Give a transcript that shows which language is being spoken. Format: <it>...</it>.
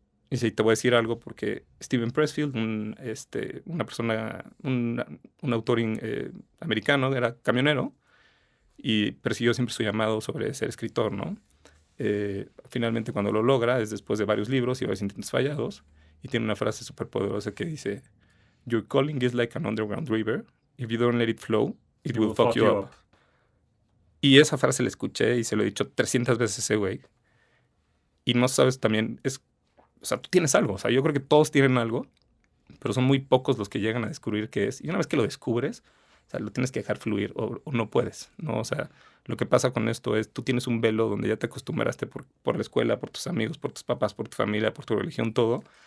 <es>Y sí, te voy a decir algo porque Steven Pressfield, una persona, un autor americano, era camionero y persiguió siempre su llamado sobre ser escritor, ¿no? Finalmente cuando lo logra es después de varios libros y varios intentos fallados, y tiene una frase súper poderosa que dice,</es> <en>Your calling is like an underground river. If you don't let it flow, it will fuck you up.</en> <es>Y esa frase la escuché y se lo he dicho 300 veces a ese güey. Y no sabes también, o sea, tú tienes algo. O sea, yo creo que todos tienen algo, pero son muy pocos los que llegan a descubrir qué es. Y una vez que lo descubres, o sea, lo tienes que dejar fluir o no puedes, ¿no? O sea, lo que pasa con esto es, tú tienes un velo donde ya te acostumbraste por la escuela, por tus amigos, por tus papás, por tu familia, por tu religión, todo,</es>